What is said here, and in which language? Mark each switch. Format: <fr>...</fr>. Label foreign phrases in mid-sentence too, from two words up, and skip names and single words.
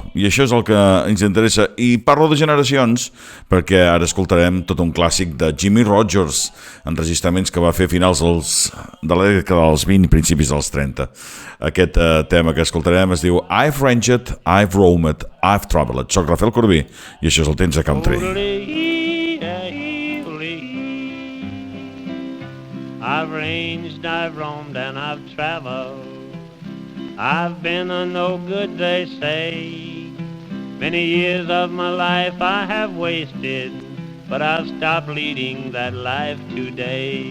<ca>I això és el que ens interessa. I parlo de generacions perquè ara escoltarem tot un clàssic de Jimmy Rodgers, enregistraments que va fer a finals de la dècada dels 20 i principis dels 30. Aquest tema que escoltarem es diu I've Ranged, I've Roamed, I've Traveled. Soc Rafael Corbí i això és el Temps de Country.</ca> <en>I've ranged, I've roamed, and I've traveled. I've been a no good, they say. Many years of my life I have wasted, but I've stopped leading that life today.</en>